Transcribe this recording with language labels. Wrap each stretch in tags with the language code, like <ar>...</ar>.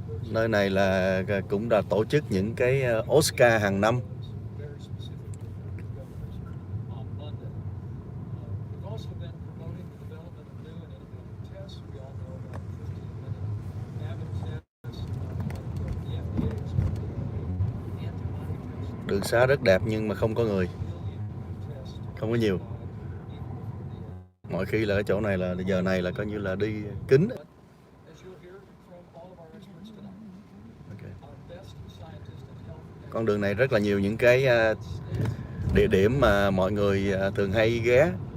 <vi>Nơi này là cũng đã tổ chức những cái Oscar hàng năm.</vi> <en>very specifically for the governors on Monday. We've also been promoting the development of new and innovative tests. We all know about the 15-minute Abbott test, the FDA is going to do antibody tests.</en> <vi>Đường xá rất đẹp nhưng mà không có người, không có nhiều. Mọi khi là cái chỗ này là giờ này là coi như là đi kín.</vi> <en>As you'll hear from all of our experts tonight, Okay. our best scientists and health</en> <vi>Con đường này rất là nhiều những cái địa điểm mà mọi người thường hay ghé.</vi>